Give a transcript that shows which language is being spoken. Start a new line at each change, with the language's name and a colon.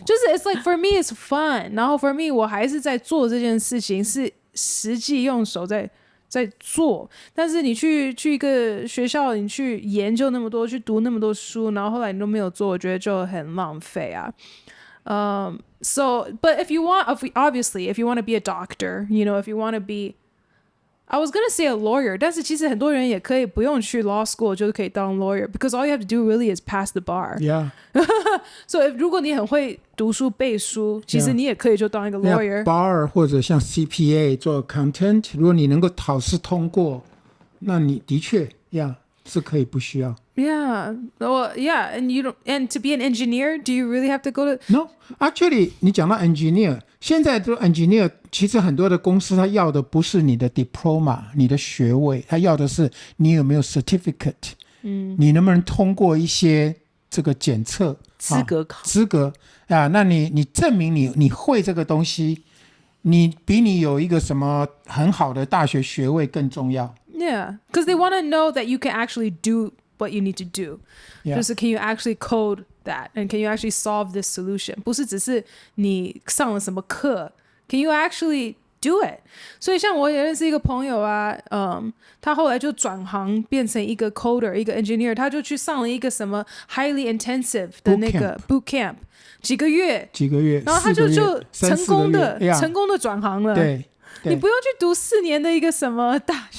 Chinese: 就是 it's like for me it's fun，然后 for me 我还是在做这件事情，是实际用手在做。但是你去一个学校，你去研究那么多，去读那么多书，然后后来你都没有做，我觉得就很浪费啊。
English: So but if you want to be a doctor, you know, if you want to be，I was gonna say a lawyer，但是其实很多人也可以不用去 law school 就可以当 lawyer， because all you have to do really is pass the bar. Yeah.
Chinese: So 如果你很会读书背书，其实你也可以就当一个 lawyer。 bar 或者像 CPA 做 content， 如果你能够考试通过，那你的确是可以不需要。
English: Yeah, well, yeah, and to be an engineer, do you really have to go to?
Chinese: No, actually，你讲到 engineer， 现在的 engineer 其实很多的公司他要的不是你的 diploma， 你的学位，他要的是你有没有 certificate，你能不能通过一些这个检测资格考，资格啊？那你证明你会这个东西，你比你有一个什么很好的大学学位更重要。
English: Yeah, because they want to know that you can actually do what you need to do. 就是 can you actually code that and can you actually solve this solution? 不是只是你上了什么课，can you actually do it。
Chinese: 所以像我也认识一个朋友啊，他后来就转行变成一个 coder， 一个 engineer， 他就去上了一个什么 highly intensive 的那个 boot camp， 几个月，然后他就成功的转行了。对，你不用去读4年的一个什么大学，